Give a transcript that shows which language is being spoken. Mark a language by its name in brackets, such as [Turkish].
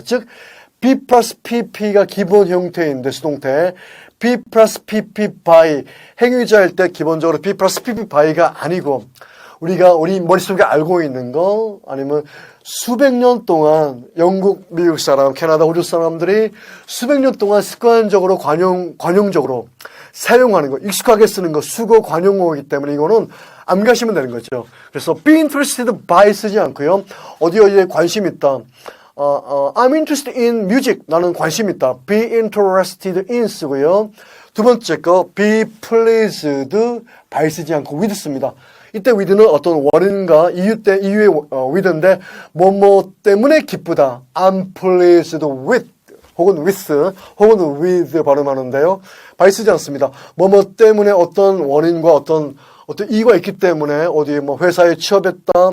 [Korean] 즉 be 플러스 pp가 기본 형태인데 수동태 be 플러스 pp by 행위자일 때 기본적으로 be 플러스 pp by가 아니고 우리가 우리 머릿속에 알고 있는 거 아니면 수백 년 동안 영국, 미국 사람, 캐나다, 호주 사람들이 수백 년 동안 습관적으로 관용적으로 사용하는 거, 익숙하게 쓰는 거, 수거 관용어이기 때문에 이거는 암기하시면 되는 거죠. 그래서 be interested by 쓰지 않고요. 어디에 관심 있다. [English] I'm interested in music. [Korean] 나는 관심 있다. be interested in 쓰고요. 두 번째 거 be pleased by 쓰지 않고 with 씁니다. 이때 with는 어떤 원인과 이유의 with인데 뭐뭐 때문에 기쁘다. I'm pleased with 혹은 with 혹은 with 발음하는데요. by 쓰지 않습니다. 뭐뭐 때문에 어떤 원인과 어떤 이유가 있기 때문에 어디 뭐 회사에 취업했다.